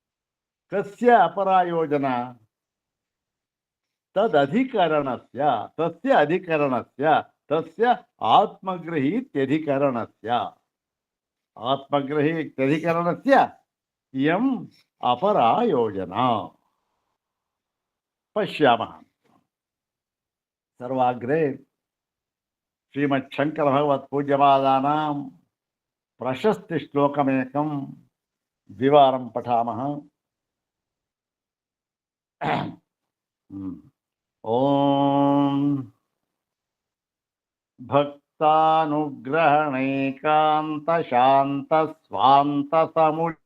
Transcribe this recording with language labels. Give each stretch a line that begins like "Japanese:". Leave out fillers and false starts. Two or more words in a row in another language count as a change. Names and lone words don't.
Sanskrit: कस्य अपरा योजना? ತದಧಿಕರಣಸ್ಯ ತಸ್ಯ ಅಧಿಕರಣಸ್ಯ ತಸ್ಯ ಆತ್ಮಗೃಹೀತ್ಯಧಿಕರಣಸ್ಯ ಆತ್ಮಗೃಹೀತ್ಯಧಿಕರಣಸ್ಯ ಇಯಂ ಅಪರಾ ಯೋಜನಾ. ಪಶ್ಯಾಮಃ. ಸರ್ವಾಗ್ರೆ ಶ್ರೀಮಚ್ಛಂಕರ ಭಗವತ್ ಪೂಜ್ಯಪಾದಾನಾಂ ಪ್ರಶಸ್ತಿ ಶ್ಲೋಕಮೇಕಂ ದ್ವಿವಾರಂ ಪಠಾಮಃ. ಓಂ ಭಕ್ತಾನುಗ್ರಹಣೈಕಾಂತ ಶಾಂತ ಸ್ವಾಂತ ಸಮು